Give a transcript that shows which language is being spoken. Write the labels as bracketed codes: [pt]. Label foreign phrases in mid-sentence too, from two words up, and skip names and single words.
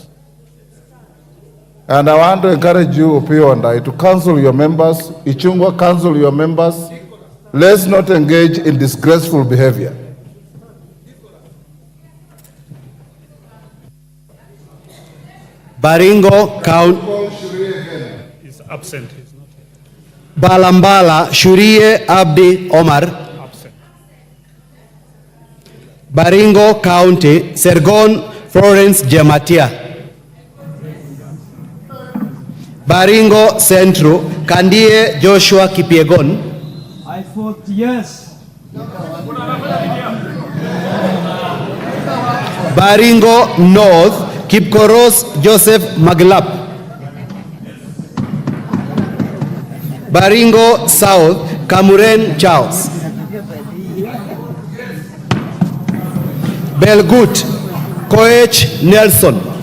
[en] And I want to encourage you, Opio and I, to counsel your members. Ichungwa, counsel your members. Let's not engage in disgraceful behavior. Baringo County. Is absent. He's not here. Balambala Shurie Abdi Omar. Absent. Baringo County Sergon Florence Jematia. Baringo Central Kandie Joshua Kipiegon. I vote yes. Baringo North Kipkoros Joseph Maglap. Baringo South Kamuren Charles. Belgut Koech Nelson.